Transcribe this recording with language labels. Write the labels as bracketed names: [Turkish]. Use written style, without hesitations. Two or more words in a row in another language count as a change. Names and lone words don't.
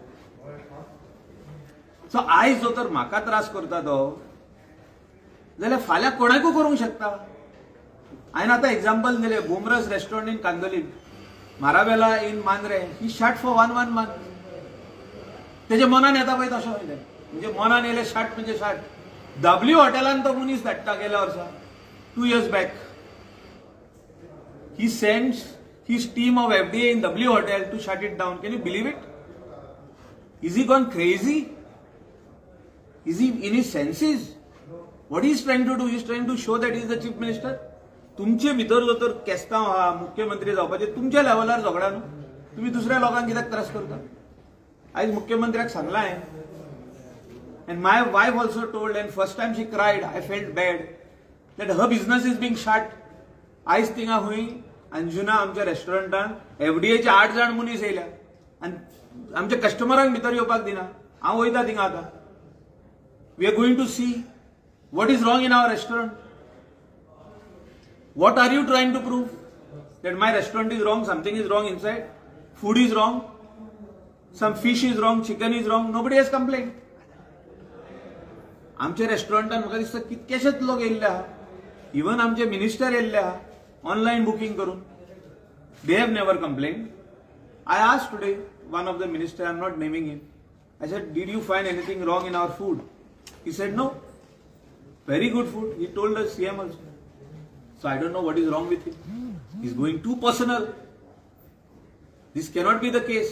[Konkani] सो आयज जो तर म्हाका त्रास करता तो, जाल्यार फाल्यां कोणाकूय करूंक शकता. हांवें आतां एक्झाम्पल दिलें, बुमरस रेस्टॉरंट इन कांदोली, माराबेला इन मांद्रे, [English] he shut for 1 month. [Konkani] तेजे मनान येता पळय तशें वयलें, म्हणजे मनान येयलें शट म्हणजे शट. W हॉटेलान तो मनीस धाडटा गेल्या वर्सा, [English] 2 years back. He sends his team of FDA in W Hotel to shut it down. Can you believe it? Is he gone crazy? Is he in his senses? What he is trying to do? He is trying to show that he is the chief minister. [Konkani] तुमचे भितर जो तर केस्तांव हा मुख्यमंत्री जावपाचे तुमच्या लेवलार झगडा न्हू. तुम्ही दुसऱ्या लोकांक कित्याक त्रास करता? आयज मुख्यमंत्र्याक सांगला हांवें. [English] And my wife also told, and first time she cried, I felt bad that her business is being shut. [Konkani] आयज थिंगा हुई अंजुना आमच्या रेस्टॉरंटान एफडीएचे 8 जाण मनीस येयल्या आनी आमच्या कस्टमरांक भितर येवपाक दिना. हांव वयता थिंगा आतां. [English] We are going to see what is wrong in our restaurant. What are you trying to prove? That my restaurant is wrong, something is wrong inside, food is wrong, some fish is wrong, chicken is wrong, nobody has complained. [Konkani] आमच्या रेस्टॉरंटान म्हाका दिसता कितकेशेच लोक येयल्ले आहा. इवन आमचे मिनिस्टर येयल्ले आहा [English] online booking [Konkani] करून. [English] They have never complained. I asked today one of the minister, I am not naming him. I said, did you find anything wrong in our food? He said no. Very good food. He told us CM also. So I don't know what is wrong with him. He's going too personal. This cannot be the case.